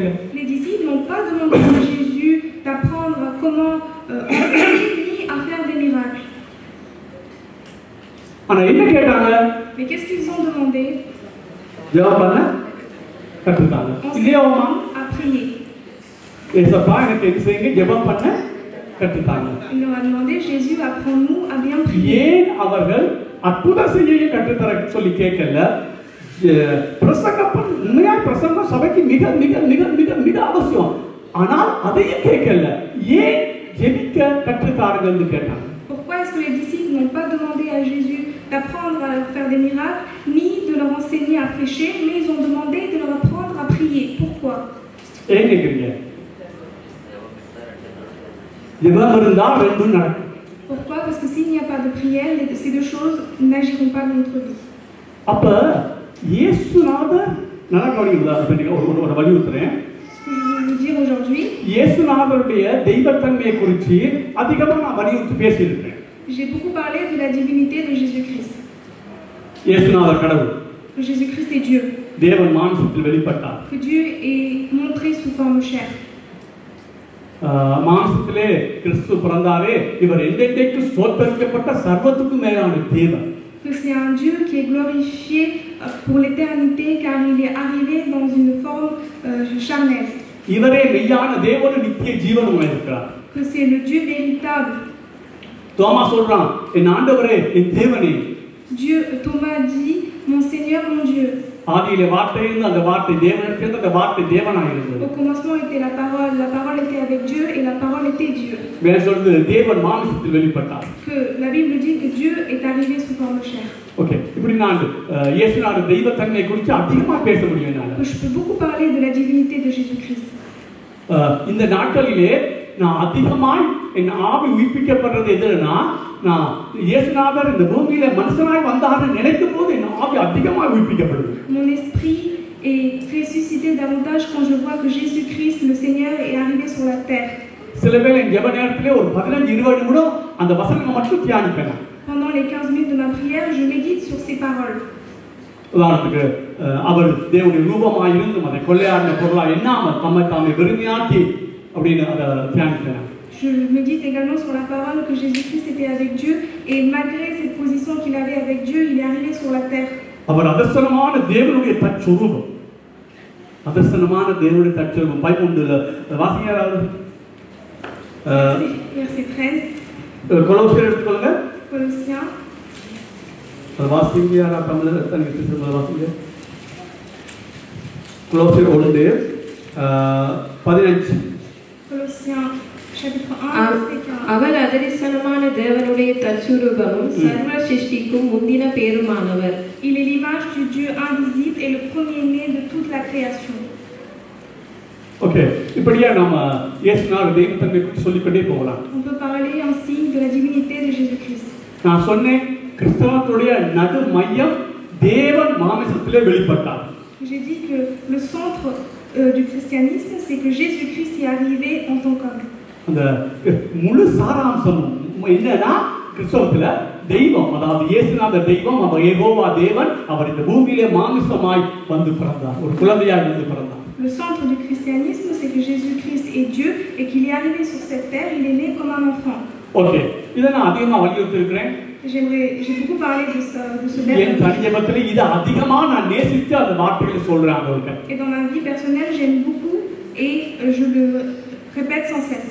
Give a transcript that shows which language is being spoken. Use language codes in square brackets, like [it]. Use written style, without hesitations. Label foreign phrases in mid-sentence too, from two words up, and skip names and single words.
[fr] Les disciples n'ont pas demandé à Jésus d'apprendre comment enseigner ni à faire des miracles. [ta] ஆனா என்ன கேட்டாங்க? [fr] Mais qu'est-ce qu'ils ont demandé? [ta] ஜெபம் பண்ண கற்றுத்தாங்க. இல்லையாமா? [fr] À prier. [ta] ஏசப்பா எனக்கு என்ன செய்யுங்க, ஜெபம் பண்ண கற்றுத்தாங்க. [fr] Il leur a demandé, Jésus, apprends-nous à bien prier. [ta] ஏன் அவர்கள் அற்புதம் செய்ய கற்றுத்தர சொல்லி கேட்கல? பிரசங்கம் உண்மையா பிரசங்கம் சபைக்கு மிக மிக மிக மிக மிக அவசியம். ஆனால் அதையும் கேட்கல. ஏன் ஜெபிக்க கற்றுத்தாருங்கன்னு கேட்டாங்க. [fr] Pourquoi est-ce que les disciples n'ont pas demandé à Jésus d'apprendre à faire des miracles, ni de leur enseigner à prêcher, mais ils ont demandé de leur apprendre à prier? Pourquoi? [ta] ஏன் கேக்குறீங்க? ஜெபம் இருந்தா ரெண்டும் நடக்கும். [fr] Pourquoi? Parce que s'il n'y a pas de prière, ces deux choses n'agiront pas dans notre vie. [ta] அப்ப இயேசுநாதர் நல்லா கவனிங்க, ஒரு வலியுறுத்துறேன். [fr] Ce que je veux vous dire aujourd'hui, [ta] இயேசுநாதருடைய தெய்வத்தன்மையை குறித்து அதிகமா நான் வலியுறுத்தி பேசியிருக்கேன். [fr] j'ai beaucoup parlé de la divinité de Jésus-Christ. [ta] இயேசுநாதர் கடவுள். [fr] Que Jésus-Christ est Dieu. [ta] தேவன் மாம்சத்தில் வெளிப்பட்டார். [fr] Que Dieu est montré sous forme chair. [ta] மாம்சத்திலே கிறிஸ்து பிறந்தாரே, இவர் என்றென்றைக்கு ஸ்தோத்தரிக்கப்பட்ட சர்வத்துக்கு மேலான தேவன். [fr] Que c'est un Dieu qui est glorifié pour l'éternité car il est arrivé dans une forme charnelle. [ta] இவரே மெய்யான தேவனும் நித்திய ஜீவனும் இருக்கிறார். [fr] Que c'est le Dieu véritable. [ta] தோமா சொல்றான், என் ஆண்டவரே, என் தேவனே. [fr] Dieu, Thomas dit, mon Seigneur, mon Dieu. [ta] ஆதியிலே வார்த்தை இருந்தது, அந்த வார்த்தை தேவனிடத்தில் இருந்தது, அந்த வார்த்தை தேவனாய் இருந்தது. [fr] Au commencement était la parole était avec Dieu et la parole était Dieu. [ta] வேற சொல்றது தேவன் மாம்சத்தில் வெளிப்பட்டார். [fr] Que la Bible dit que Dieu est arrivé sous forme chair. [ta] ஓகே, இப்படி நான் இயேசுவோட தெய்வத்தன்மையை குறித்து அதிகமா பேச முடியும் என்னால. [fr] Je peux beaucoup parler de la divinité de Jésus-Christ. [ta] இந்த நாட்களிலே நான் அதிகமாய் என் ஆவி உயிர்ப்பிக்கப்படுறது எதுனா, நான் இயேசுநாதர் இந்த பூமியில மனுஷனாய் வந்தார்னு நினைக்கும் போது என் ஆவி அதிகமாய் உயிர்ப்பிக்கப்படுது. [fr] Mon esprit est ressuscité davantage quand je vois que Jésus-Christ, le Seigneur, est arrivé sur la terre. [ta] சில வேளை என் ஜெப நேரத்திலே ஒரு 15-20 நிமிடம் அந்த வசனங்களை மட்டும் தியானிப்பேன். [fr] Pendant les 15 minutes de ma prière, je médite sur ces paroles. [ta] உதாரணத்துக்கு அவர் தேவனுடைய ரூபமாய் இருந்தும் அதை கொள்ளையாடின பொருளா எண்ணாமல் தம்மை தாமே வெறுமையாக்கி அப்படின்னு அதை தியானிப்பேன். [fr] Je médite également sur la parole que Jésus-Christ était avec Dieu et malgré cette position qu'il avait avec Dieu, il est arrivé sur la terre. [ta] அவர் அதர்சனமான தேவனுடைய தற்சுரூபம். அதர்சனமான தேவனுடைய தற்சுரூபம். பைபிள்ல வாசிங்க யாராவது? [fr] Verset 13. [ta] கொலோசியர் எடுத்துக்கொள்ளுங்க. [fr] Colossiens. [ta] வாசிங்க யாரா? தமிழ்ல தனிக்கு திரும்ப வாசிங்க. கொலோசியர் 1:15. [fr] Colossiens chapitre 1 verset 15. [ta] அவர் அதரிசனமான தேவனுடைய தற்சுரூபமும் சர்வ சிருஷ்டிக்கும் முந்தின பேருமானவர். [fr] Il est l'image du Dieu invisible et le premier-né de toute la création. [ta] ஓகே, இப்படியே நாம இயேசுநாதர் தெய்வத்தன்மை குறித்து சொல்லிக்கொண்டே போகலாம். [fr] On peut parler ainsi de la divinité de Jésus-Christ. [ta] நான் சொன்னேன் கிறிஸ்தவத்துடைய நடு மையம் தேவன் மாமிசத்திலே வெளிப்பட்டார். [fr] J'ai dit que le centre du christianisme, c'est que Jésus-Christ est arrivé en tant qu'homme. [ta] அந்த முழு சாராம்சமும் என்னன்னா கிறிஸ்தவத்துல தெய்வம், அதாவது இயேசுநாதர் தெய்வம், அவர் யெகோவா தேவன், அவர் இந்த பூமியிலே மாமிசமாய் வந்து பிறந்தார், ஒரு குழந்தையாய் வந்து பிறந்தார். [fr] Le centre du christianisme, c'est que Jésus-Christ est Dieu et qu'il est arrivé sur cette terre, il est né comme un enfant. [ta] ஓகே, இதை நான் அதிகமா வலியுறுத்தி இருக்கிறேன். [fr] J'ai beaucoup parlé de ce [ta] என் [fr] verbe. [ta] தனியபத்திலே இதை அதிகமா நான் நேசித்து அந்த வார்த்தைகளை சொல்றேன் அவங்களுக்கு. [fr] Et dans ma vie personnelle, j'aime beaucoup et je le répète sans cesse.